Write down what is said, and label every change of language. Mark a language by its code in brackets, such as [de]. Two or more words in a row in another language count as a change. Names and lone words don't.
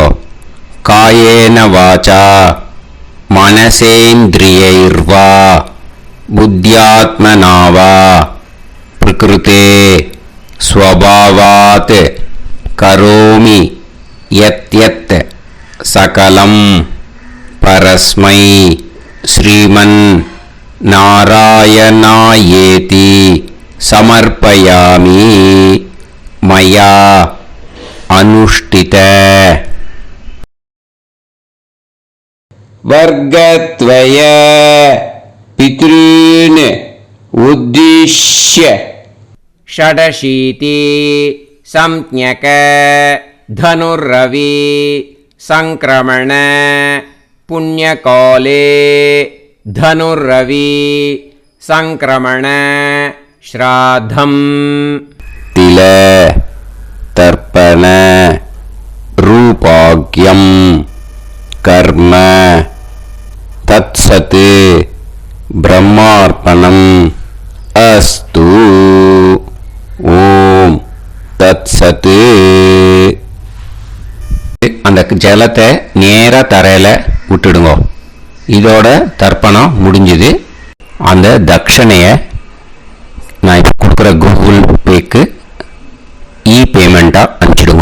[sa] कायेन वाचा मनसेन्द्रियैर्वा बुद्ध्यात्मना वा प्रकृतेः स्वभावात् करोमि यद् यद् सकलं परस्मै श्रीमन् नारायणायेति समर्पयामि मया अनुष्ठित. वर्गद्वय पितॄन् उद्दिश्य षडशीति संज्ञक धनुर्रवि संक्रमण पुण्यकाले धनुर्रवि संक्रमण श्राद्धम् तिल तर्पण रूपाग्यं कर्म तत्सत् ब्रह्मार्पणम् अस्तु. ॐ तत्सत्. [ta] அந்த ஜலத்தை நேராக தரையில் விட்டுடுங்க. இதோட தர்ப்பணம் முடிஞ்சுது. அந்த தட்சணையை நான் இப்போ கொடுக்குற கூகுள் பேக்கு பேமெண்ட்டாக அனுப்பிச்சிடுங்க.